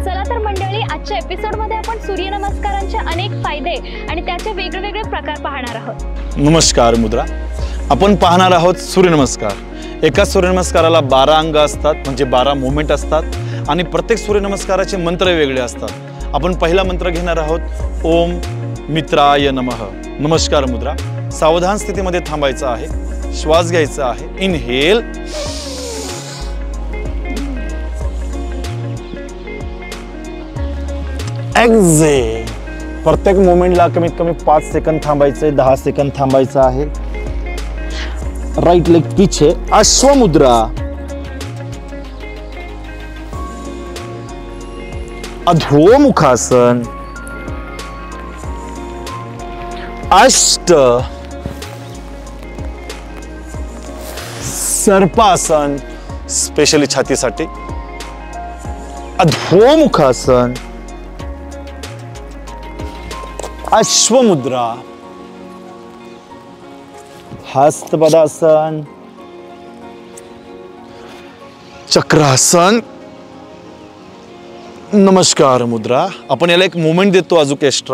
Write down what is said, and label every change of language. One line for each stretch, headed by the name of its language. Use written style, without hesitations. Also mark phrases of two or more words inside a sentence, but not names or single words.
Marathi: चला तर मंडळी, आजच्या एपिसोडमध्ये आपण सूर्यनमस्कारांचे अनेक फायदे आणि त्याचे वेगवेगळे प्रकार पाहणार आहोत. नमस्कार मुद्रा. आपण पाहणार आहोत सूर्यनमस्कार. एका सूर्यनमस्काराला 12 अंग असतात, म्हणजे 12 मुवमेंट असतात आणि प्रत्येक सूर्यनमस्काराचे मंत्र वेगळे असतात. आपण पहिला मंत्र घेणार आहोत,
Sanskrit: ओम मित्राय नमः.
Marathi: नमस्कार मुद्रा. सावधान स्थितीमध्ये थांबायचं आहे, श्वास घ्यायचा आहे.
English: inhale, exhale.
Marathi: प्रत्येक मोमेंटला कमीत कमी 5 सेकंद थांबायचे, 10 सेकंद थांबायचं आहे.
English: right leg पीछे,
Marathi: अश्वमुद्रा. अधोमुखासन, अष्ट सर्पासन, स्पेशली छातीसाठी. अधोमुखासन, अश्वमुद्रा, हस्तपदासन, चक्रासन. नमस्कार मुद्रा. आपण याला एक मोमेंट देतो अजून एक्स्ट्रा.